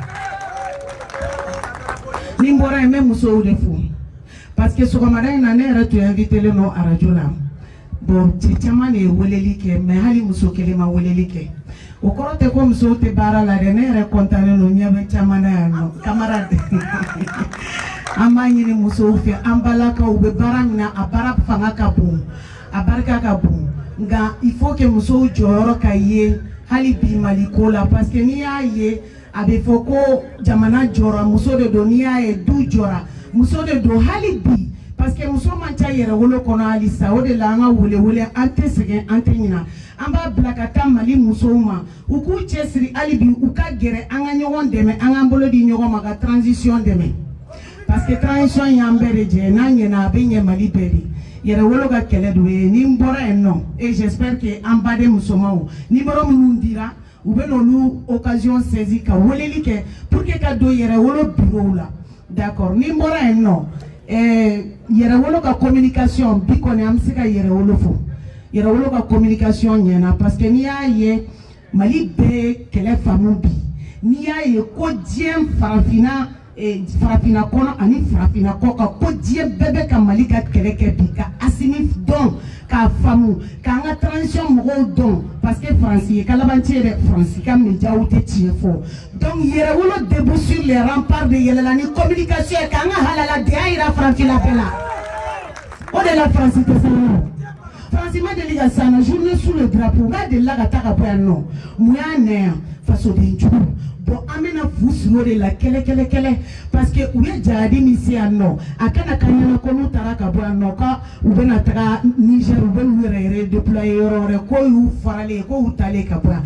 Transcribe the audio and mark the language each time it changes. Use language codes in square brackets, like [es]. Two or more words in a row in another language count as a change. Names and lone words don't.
[bm] ni n bɔra yen n bɛ musow de fo [fr] parce que [bm] sɔgɔmada in na ne yɛrɛ tun invité len don arajo la bon cɛ caman de ye weleli kɛ mais hali muso kelen ma weleli kɛ o kɔrɔ tɛ ko musow tɛ baara la dɛ ne yɛrɛ kɔntannen don ɲɛ bɛ caman na yan nɔ camarade an b'a ɲini musow fɛ an balakaw u bɛ baara min na a baara fanga ka bon a barika ka bon nka [fr] il faut que [bm] musow jɔyɔrɔ ka ye hali bi Mali ko la [fr] parce que [bm] n'i y'a ye a bɛ fɔ ko jamana jɔra muso de don n'i y'a ye du jɔra muso de don hali bi [fr] parce que [bm] muso man ca yɛrɛ wolo kɔnɔ halisa o de la an ka wele an tɛ sɛgɛn an tɛ ɲina an b'a bila ka taa Mali musow ma u k'u cɛsiri hali bi u ka gɛrɛ an ka ɲɔgɔn dɛmɛ an k'an bolo di ɲɔgɔn ma ka transition dɛmɛ [fr] parce que [bm] transition y'an bɛɛ de jɛ n'a ɲɛna a bɛ ɲɛ Mali bɛɛ de yɛrɛ wolo ka kɛlɛ don ye ni n bɔra yen nɔ [fr] et j'espère que [bm] an baden musomanw numéro minnu dira u bɛ n'olu [fr] occasion saisi [bm] ka weleli kɛ [fr] pour que [bm] ka don yɛrɛ wolo bureau la d'accord ni n bɔra yen nɔ yɛrɛ wolo ka communication bi kɔni an bɛ se ka yɛrɛ wolo fɔ yɛrɛ wolo ka communication ɲɛna [fr] parce que [bm] n'i y'a ye Mali bɛɛ kɛlɛ faamu bi n'i y'a ye ko diɲɛ farafinna kɔnɔ ani farafinna kɔ kan ko diɲɛ bɛɛ bɛ ka Mali ka kɛlɛ kɛ bi ka Asimi dɔn k'a faamu k'an ka transition mɔgɔw dɔn [fr] parce que [bm] Faransi ye kalabanci ye dɛ Faransi ka médiaw tɛ tiɲɛ fɔ donc yɛrɛ wolo [fr] debout sur les remparts [bm] de yɛlɛla ni communication ye k'an ka halala de y'a yira farafinna bɛɛ la o de la Faransi tɛ se yɔrɔ Faransi ma deli ka san na [fr] journée sous le drapeau [bm] n'a delila ka taa ka bɔ yan nɔ mun y'a nɛ yan fasoden jugu bon an bɛna fu siri o de la kɛlɛ [fr] parce que [bm] u ye jadi min se yan nɔ a kana ka ɲɛna ko n'u taara ka bɔ yan nɔ ka u bɛna taga Niger u bɛ n'u yɛrɛ déployer yɔrɔ wɛrɛ ko y'u faralen ye ko y'u talen ka bɔ yan